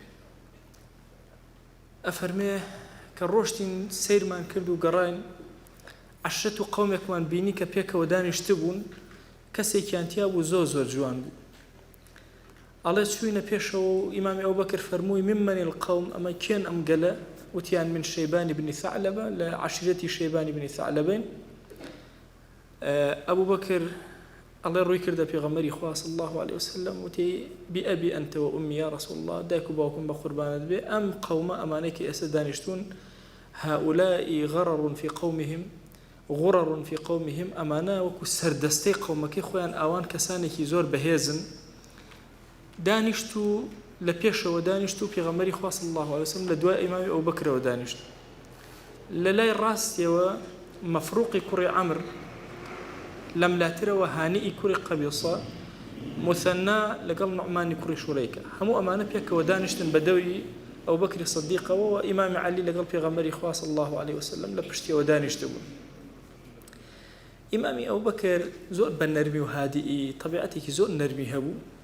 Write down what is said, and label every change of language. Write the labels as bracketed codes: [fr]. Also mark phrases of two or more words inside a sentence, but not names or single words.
[ckb] ئەفەرمێ کە ڕۆشتین سەیرمان کرد و گەڕاین، عەشرەت و قەومێکمان بینی کە پێکەوە دانیشتبوون، کەسێکیان تیا بوو زۆر جوان بوو. ئەڵێ چووینە پێشەوە و ئیمامی ئەوبەکر فەرمووی [ar] ممن القوم [ckb] ئەمە کێن ئەم گەلە وتیان من شەیبانی بنی ثعلبە لە عەشیرەتی شەیبانی بنی ثعلبەین ئەبوبەکر الله ڕووی کردە پێغەمبەری خوا [ar] صلی الله عليه وسلم [ckb] وتی [ar] بأبي أنت وأمي يا رسول الله [ckb] دایک و باوکم بە قوربانت بێ ئەم قەومە ئەمانەی کە ئێستا دانیشتون [ar] هؤلاء غرر في قومهم غرر في قومهم [ckb] ئەمانە وەکو سەردەستەی قەومەکەی خۆیان ئاوان کەسانێکی زۆر بەهێزن دانیشت و لە پێشەوە دانیشت و پێغەمبەری خوا [ar] صلی الله عليه وسلم [ckb] لە دوای ئیمامی ئەوبەکرەوە دانیشت لە لای ڕاستیەوە مەفروقی کوڕی عەمر لەم لاترەوە هانیئی کوڕی قەبیسە مثەنا لەگەڵ نوعمانی کوڕی شوڕەیکە هەموو ئەمانە پێکەوە دانیشتن بە دەوری ئەوبەکری سەدیقەوە و ئیمامی عەلی لەگەڵ پێغەمبەری خوا [ar] صلی الله عليه وسلم [ckb] لە پشتیەوە دانیشتە بوون ئیمامی ئەوبەکر زۆر بە نەرمی و هادیئی طەبیعەتێکی زۆر نەرمی هەبوو